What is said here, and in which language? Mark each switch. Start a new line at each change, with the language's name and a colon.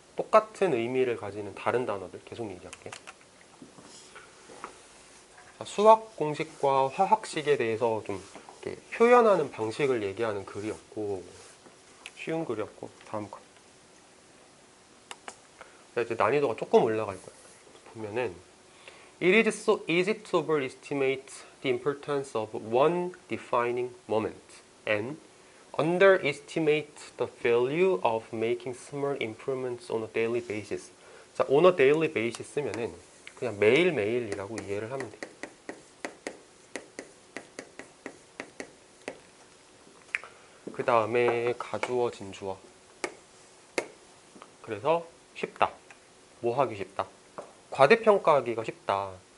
Korean: 똑같은 의미를 가지는 다른 단어들 계속 얘기할게. 자, 수학 공식과 화학식에 대해서 좀 이렇게 표현하는 방식을 얘기하는 글이었고, 쉬운 글이었고, 다음 거. 이제 난이도가 조금 올라갈 거야. 보면은
English: It is so easy to overestimate the importance of one defining moment and underestimate the value of making small improvements on a daily basis.
Korean: 자,
English: on a daily basis
Korean: 쓰면은 그냥 매일매일이라고 이해를 하면 돼. 그 다음에 가주어, 진주어. 그래서 쉽다. 뭐 하기 쉽다? 과대평가하기가 쉽다.